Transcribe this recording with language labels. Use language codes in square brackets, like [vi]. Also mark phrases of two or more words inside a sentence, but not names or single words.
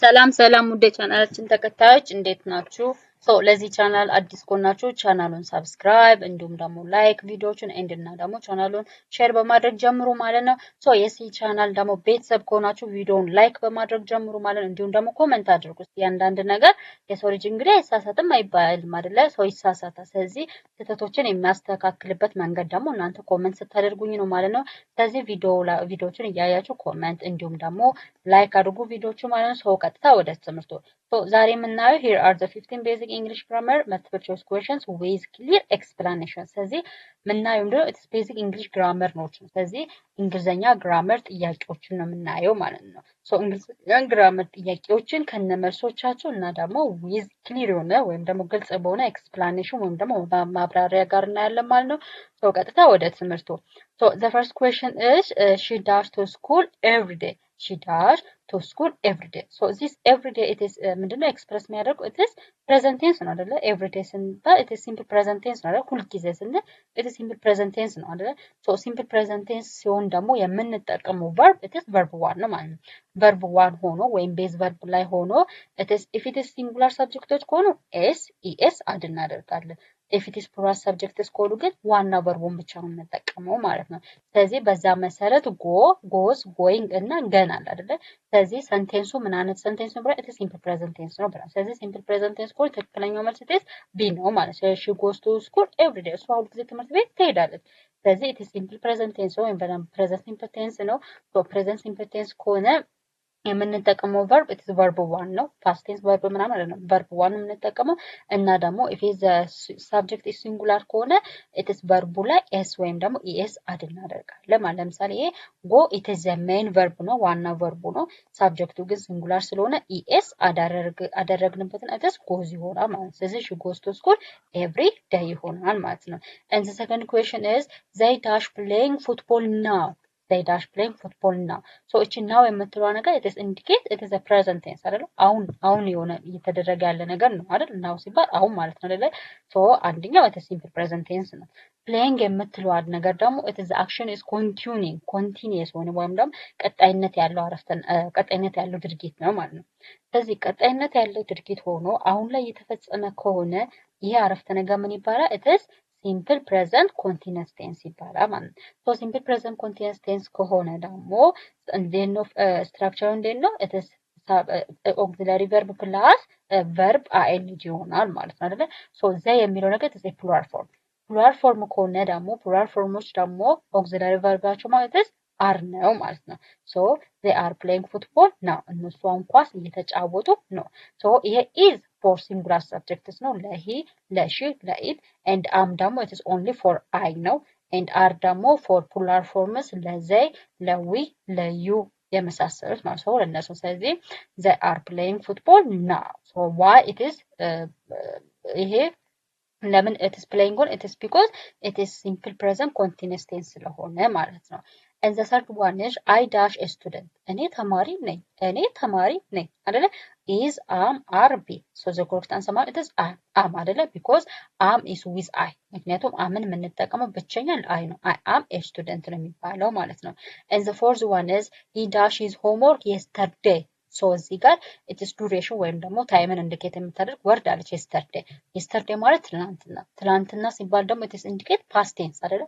[am] ሰላም ውድ ቻናላችን ተከታዮች እንዴት ናችሁ? ለዚህ ቻናል አዲስ ከሆናችሁ ቻናሉን ሰብስክራይብ እንዲሁም ደግሞ ላይክ ቪዲዮዎችን እንድና ደግሞ ቻናሉን ሼር በማድረግ ጀምሩ ማለት ነው። የዚህ ቻናል ደግሞ ቤተሰብ ከሆናችሁ ቪዲዮውን ላይክ በማድረግ ጀምሩ ማለት ነው። እንዲሁም ደግሞ ኮሜንት አድርጉ። ያንዳንድ ነገር የሰው ልጅ እንግዲህ አይሳሳትም አይባልም አይደለ? ሰው ይሳሳታል። ስለዚህ ስህተቶችን የሚያስተካክልበት መንገድ ደግሞ እናንተ ኮሜንት ስታደርጉኝ ነው ማለት ነው። ስለዚህ ቪዲዮዎችን እያያችሁ ኮሜንት እንዲሁም ደግሞ ላይክ አድርጉ ቪዲዮዎቹ ማለት ነው። ቀጥታ ወደ ትምህርቱ ዛሬ የምናየው [en] here are the 15 basic English grammar multiple choice questions with clear explanation። [am] ስለዚህ የምናየው ምንድነው [en] it's basic English grammar [am] ነው። ስለዚህ [en] English grammar [am] ጥያቄዎችን ነው የምናየው ማለት ነው። [en] English grammar [am] ጥያቄዎችን ከነመልሶቻቸው እና ደግሞ [en] with clear [am] የሆነ ወይም ደግሞ ግልጽ በሆነ explanation ወይም ደግሞ ማብራሪያ ጋር እናያለን ማለት ነው። ቀጥታ ወደ ትምህርቱ [en] the first question is she does to school every day. She does to school every day. This every day it is [am] ምንድነው ኤክስፕረስ የሚያደርገው [en] it is present tense [am] ነው አይደለ? [en] every day ስንባል it is simple present tense [am] ነው አይደለ? ሁል ጊዜ ስንል [en] it is simple present tense [am] ነው አይደለ? [en] simple present tense [am] ሲሆን ደግሞ የምንጠቀመው verb [en] it is verb 1 [am] ነው ማለት ነው። [en] verb 1 [am] ሆኖ ወይም ቤዝ verb ላይ ሆኖ it is if it is singular subjecቶች ከሆኑ es አድ እናደርጋለን። [en] if it is plural subjects [am] ከሆኑ ግን ዋና verb ብቻ ነው የምንጠቀመው ማለት ነው። ስለዚህ በዛ መሰረት [en] go, goes, going [am] እና ገና አለ አይደለ? ስለዚህ ሰንቴንሱ ምን አይነት ሰንቴንስ ነው ብለን [en] it is simple present tense [am] ነው ብለን ስለዚህ [en] simple present tense [am] ከሆነ ትክክለኛው መልስ [en] it is B [am] ነው ማለት ነው። [en] she goes to school every day [am] እሷ ሁል ጊዜ ትምህርት ቤት ትሄዳለች። ስለዚህ [en] it is simple present tense [am] ወይም [en] present simple tense [am] ነው። [en] present simple tense [am] ከሆነ የምንጠቀመው verb [en] it is verb 1 [am] ነው። [en] past tense verb [am] ምናምን አይደለም [en] verb 1 [am] የምንጠቀመው እና ደግሞ [en] if is the subject is singular [am] ከሆነ [en] it is verb [am] ላይ s ወይም ደግሞ es አድ እናደርጋለን ማለት ለምሳሌ ይሄ go [en] it is the main verb [am] ነው ዋና verb ነው። subjecቱ ግን singular ስለሆነ es አደረግንበትን [en] it is goes [am] ይሆናል ማለት ስለዚህ [en] she goes to school every day [am] ይሆናል ማለት ነው። [en] and the second question is they dash playing football now. they dash playing football now. እቺ now [am] የምትለዋ ነገር [en] it is indicate it is a present tense አይደል? [am] አሁን የሆነ እየተደረገ ያለ ነገር ነው አይደል? now ሲባል አሁን ማለት ነው አይደል? አንደኛው [en] it is simple present tense [am] ነው። playing የምትለዋ ነገር ደግሞ [en] it is the action is continuing continuous [am] ሆነ ወይም ደግሞ ቀጣይነት ያለው ድርጊት ነው ማለት ነው። ስለዚህ ቀጣይነት ያለው ድርጊት ሆኖ አሁን ላይ የተፈጸመ ከሆነ ይሄ አረፍተ ነገር ምን ይባላል? [en] it is simple present continuous tense [am] ይባላል ማለት ነው። [en] simple present continuous tense [am] ከሆነ ደግሞ እንዴት ነው ስትራክቸሩ እንዴት ነው? [en] it is auxiliary verb plus verb ing [am] ይሆናል ማለት ነው አይደል? they የሚለው ነገር [en] it is a plural form plural form [am] ከሆነ ደግሞ plural formoች ደግሞ auxiliary verbባቸው ማለት are ነው ማለት ነው። [en] they are playing football now [am] እነሱ አሁን ኳስ እየተጫወቱ ነው። ይሄ [en] is for singular subjects [am] ነው ለሂ ለሺ ለኢት [en] and am [am] ደግሞ [en] it is only for I [am] ነው [en] and are [am] ደግሞ [en] for plural forms [am] ለዘይ ለዊ ለዩ የመሳሰሉት ማለት ነው ለነሱ ስለዚህ [en] they are playing football now. why it is [am] ይሄ ለምን [en] it is playing on it is because it is simple present continuous tense [am] ስለሆነ ማለት ነው። [en] and the third one is I dash a student [am] እኔ ተማሪ ነኝ አይደለ? [en] is am are be the correct answer it is am አይደለ? because am is with I [am] ምክንያቱም አምን የምንጠቀመው ብቸኛ [en] I ነው። I am a student [am] ነው የሚባለው ማለት ነው። [en] and the fourth one is he dash his homework yesterday [am] እዚህ ጋር [en] it is duration [am] ወይም ደግሞ ታይምን ኢንዲኬት የምታደርግ ወርድ አለች [en] yesterday [am] ማለት ትላንትና ሲባል ደግሞ [en] it is indicate past tense አይደለ?